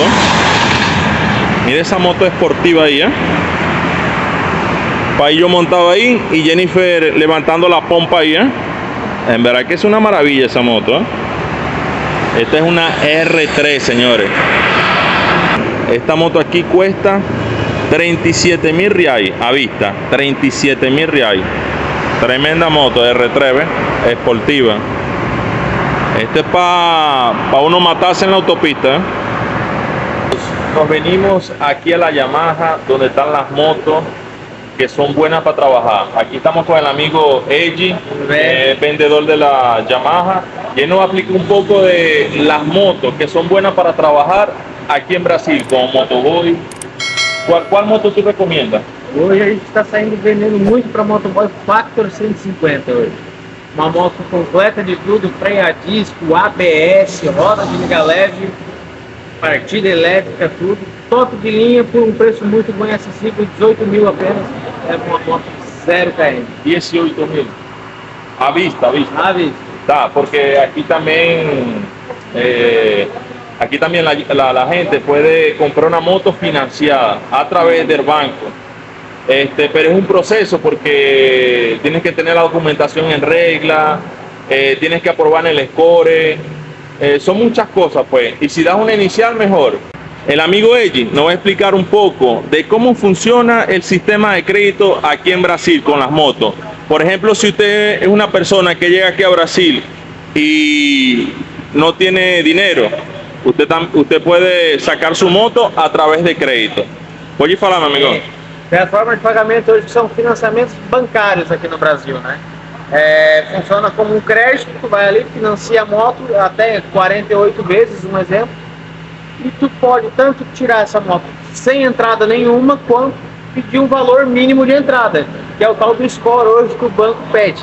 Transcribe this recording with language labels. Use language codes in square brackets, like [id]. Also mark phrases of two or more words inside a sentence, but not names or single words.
[es] Mira esa moto esportiva ahí, Paillo montado ahí y Jennifer levantando la pompa ahí, En verdad que es una maravilla esa moto, Esta es una R3, señores. Esta moto aquí cuesta 37.000 reais a vista. 37.000 reais. Tremenda moto R3, ¿ves? Esportiva. Esto es para uno matarse en la autopista, Nos venimos aquí a la Yamaha, donde están las motos que son buenas para trabajar. Aquí estamos con el amigo Eji, vendedor de la Yamaha, y él nos explica un poco de las motos que son buenas para trabajar aquí en Brasil, como motoboy. ¿Cuál moto tú recomiendas? [pt] Hoje a gente está vendendo muito para motoboy Factor 150 hoje. Uma moto completa de tudo, freio a disco, ABS, roda de liga leve, partida elétrica, tudo. Top de linha por um preço muito bom e acessível, 18 mil apenas. É uma moto 0 km. 18 mil. A vista. À vista. Tá, [es] porque aquí también la gente puede comprar una moto financiada a través del banco. Pero es un proceso porque tienes que tener la documentación en regla, tienes que aprobar en el score, son muchas cosas, pues. Y si das una inicial, mejor. El amigo Eji nos va a explicar un poco de cómo funciona el sistema de crédito aquí en Brasil con las motos. Por ejemplo, si usted es una persona que llega aquí a Brasil y no tiene dinero, usted puede sacar su moto a través de crédito. [pt] Pode falar, meu amigo. As formas de pagamento hoje são financiamentos bancários aqui no Brasil, funciona como um crédito, tu vai ali, financia a moto até 48 vezes, um exemplo, e tu pode tanto tirar essa moto sem entrada nenhuma, quanto pedir um valor mínimo de entrada, que é o tal do score hoje que o banco pede.